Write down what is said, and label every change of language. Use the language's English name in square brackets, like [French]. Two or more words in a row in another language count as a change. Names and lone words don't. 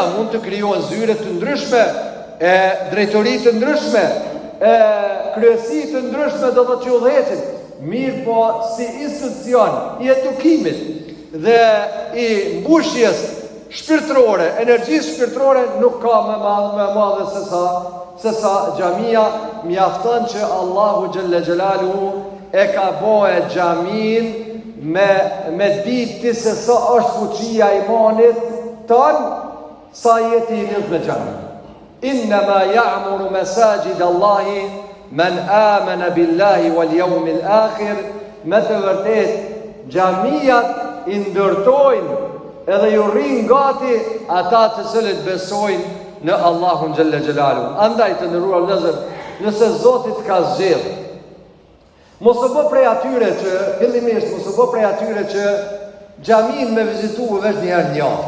[Albanian] Mund të krijohen zyre të ndryshme, e drejtori të ndryshme, e kryesi të ndryshme do të që udhëhecin, mirë po si institucion i edukimit dhe i mbushjes shpirtërore, energjisë shpirtërore, nuk ka më madhe se sa xhamia. Mjafton që [Arabic] الله جل جلاله [Albanian] e ka bëe xhamin me ditë se sa është fuqia e imanit ton, sa jeti i lidhur me xhamin. [Arabic] إنما يعمر مساجد الله من آمن بالله واليوم الآخر. [Albanian] Me të vërtet Xhamijat i ndërtojnë edhe ju rrinë gati ata të cilët besojnë në Allahun [Arabic] جل جلاله. [Albanian] Andaj të nderuar vëllezër, nëse Zoti të ka zgjedhur, mos u bë prej atyre që fillimisht mos u bë prej atyre që xhamin me vizituar vetë një herë në javë.